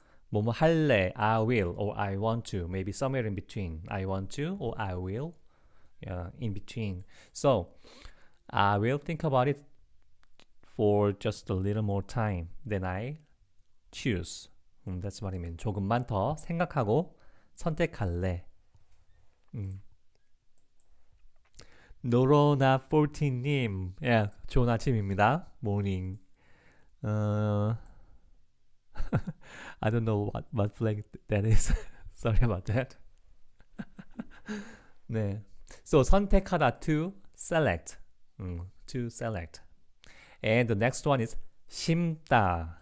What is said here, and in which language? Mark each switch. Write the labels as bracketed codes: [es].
[ko] 뭐뭐 할래, [en] I will, or I want to. Maybe somewhere in between. I want to, or I will. In between. So, I will think about it for just a little more time. Then I choose. That's what I mean. [ko] 조금만 더 생각하고 선택할래. 노로나 14님, 좋은 아침입니다. [en] Morning. I don't know what flag that is. Sorry about that. [ko] 네. [en] So 선택하다 to select. To select. And the next one is 심다.